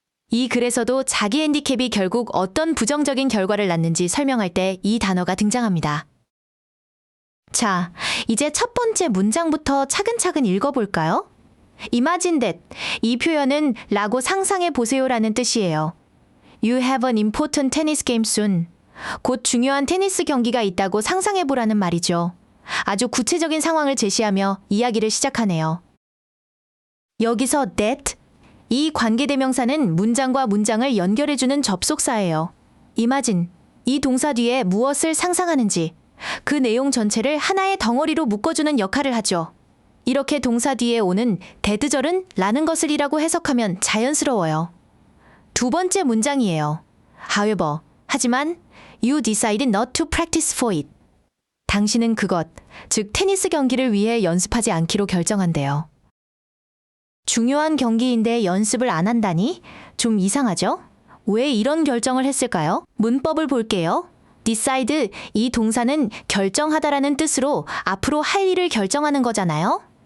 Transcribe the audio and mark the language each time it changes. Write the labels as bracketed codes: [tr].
[ko] 이 글에서도 자기 핸디캡이 결국 어떤 부정적인 결과를 낳는지 설명할 때 이 단어가 등장합니다. 자, 이제 첫 번째 문장부터 차근차근 읽어볼까요? [en] Imagine that. [ko] 이 표현은 라고 상상해 보세요라는 뜻이에요. [en] You have an important tennis game soon. [ko] 곧 중요한 테니스 경기가 있다고 상상해보라는 말이죠. 아주 구체적인 상황을 제시하며 이야기를 시작하네요. 여기서 that, 이 관계대명사는 문장과 문장을 연결해주는 접속사예요. imagine, 이 동사 뒤에 무엇을 상상하는지 그 내용 전체를 하나의 덩어리로 묶어주는 역할을 하죠. 이렇게 동사 뒤에 오는 that절은 라는 것을이라고 해석하면 자연스러워요. 두 번째 문장이에요. [en] however, [ko] 하지만 [en] You decided not to practice for it. [ko] 당신은 그것, 즉 테니스 경기를 위해 연습하지 않기로 결정한대요. 중요한 경기인데 연습을 안 한다니? 좀 이상하죠? 왜 이런 결정을 했을까요? 문법을 볼게요. decide, 이 동사는 결정하다라는 뜻으로 앞으로 할 일을 결정하는 거잖아요?